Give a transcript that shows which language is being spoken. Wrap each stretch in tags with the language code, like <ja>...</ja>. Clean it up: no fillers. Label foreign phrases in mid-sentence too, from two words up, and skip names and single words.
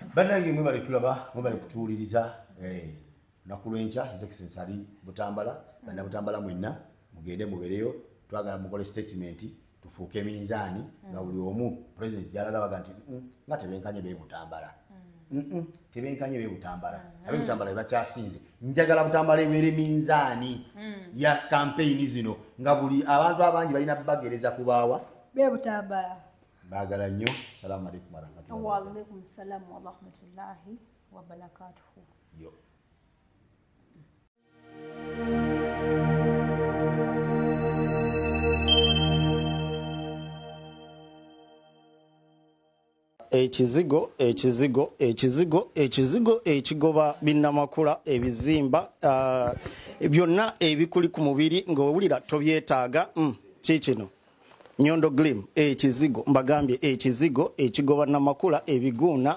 <lg>bannange mwe bali tulaba mwe bali kutuwuliriza lunaku lw'enkya</lg> <en>His Excellency</en> <lg>ali Butambala banna Butambala mwenna mugende mubereyo twagala mukole statement tufuuke minzaani nga buli omu president gyalagabaga nti nga tebenkanye be Butambala tebenkanye be Butambala abe Butambala bakyasinze njagala Butambala ebeere minzaani ya campaign zino nga buli abantu abangi balina bagereza kubaawa be Butambala baagala nnyo.</lg> <ar>السلام عليكم ورحمة الله وعليكم السلام ورحمة الله وبركاته. Yo.</ar> <lg>ekizigo ekigoba binnamakula ebizimba byonna ebikuli ku mubiri ng'owulira tobyetaaga kikino Nyondo Glim ekizigo mbagambye ekizigo ekigoba namakula ebiguuna</lg>